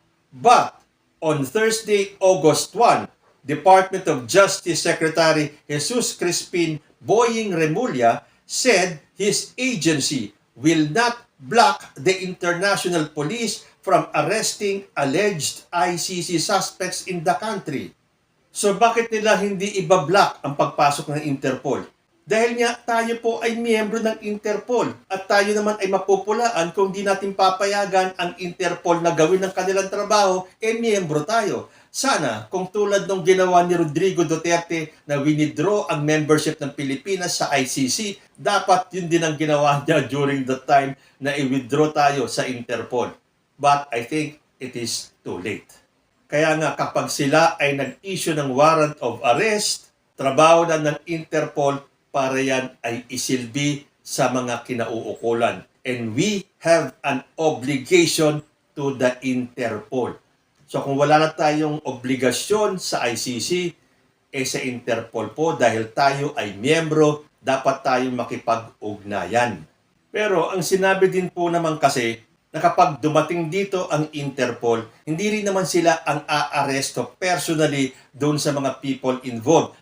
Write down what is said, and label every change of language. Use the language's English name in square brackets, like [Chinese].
[English] But on Thursday, August 1, Department of Justice Secretary Jesus Crispin Boying Remulla said his agency will not block the international police from arresting alleged ICC suspects in the country. [Filipino] So bakit nila hindi iba-block ang pagpasok ng Interpol? Dahil nga tayo po ay miyembro ng Interpol at tayo naman ay mapupulaan kung di natin papayagan ang Interpol na gawin ng kanilang trabaho, miyembro tayo. Sana kung tulad ng ginawa ni Rodrigo Duterte na winidraw ang membership ng Pilipinas sa ICC, dapat yun din ang ginawa niya [English] during the time [Filipino] na i-withdraw tayo sa Interpol. [English] But I think it is too late. [Filipino] Kaya nga kapag sila ay nag-issue ng warrant of arrest, trabaho na ng Interpol para yan ay isilbi sa mga kinauukulan. [English] And we have an obligation to the Interpol. [Filipino] So kung wala na tayong obligasyon sa ICC, sa Interpol po dahil tayo ay miyembro, dapat tayong makipag-ugnayan. Pero ang sinabi din po naman kasi na kapag dumating dito ang Interpol, hindi rin naman sila ang aaresto personally doon sa mga [English] people involved.